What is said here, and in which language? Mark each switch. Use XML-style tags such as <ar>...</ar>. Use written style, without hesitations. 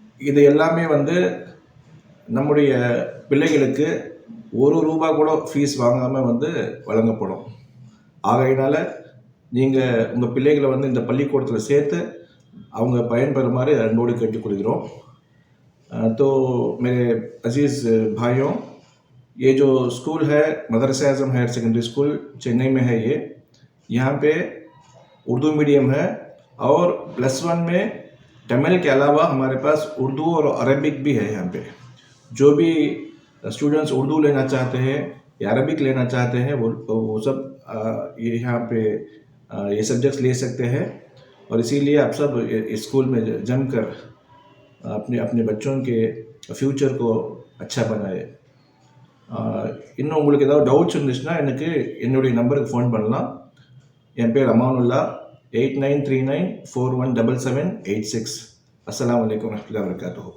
<ta>இது எல்லாமே நம்முடைய பிள்ளைகளுக்கு ₹1 கூட ஃபீஸ் வாங்காமல் வழங்கப்படும். ஆகையினால் நீங்கள் உங்கள் பிள்ளைகளை இந்த பள்ளிக்கூடத்தில் சேர்த்து அவங்க பயன்பெறுமாறு அன்போடு கேட்டுக்கொள்கிறோம்.</ta> <hi>तो मेरे अजीज़ भाइयों, ये जो स्कूल है मदरसा आज़म हायर सेकेंडरी स्कूल चेन्नई में है, यहाँ पे उर्दू मीडियम है और +1 में तमिल के अलावा हमारे पास उर्दू और अरबिक भी है। यहाँ पे जो भी स्टूडेंट्स उर्दू लेना चाहते हैं या अरबिक लेना चाहते हैं वो सब ये यहाँ पे ये सब्जेक्ट्स ले सकते हैं। और इसीलिए आप सब इस स्कूल में जमकर अपने बच्चों के फ्यूचर को अच्छा बनाए.</hi> <ta>இன்னும் உங்களுக்கு ஏதாவது டவுட்ஸ் இருந்துச்சுன்னா என்னுடைய நம்பருக்கு ஃபோன் பண்ணலாம். என் பேர் அமானுல்லா. 8939417786. அஸ்ஸலாமு அலைக்கும் வரஹ்மத்துல்லாஹி வபரகாத்துஹு.</ta>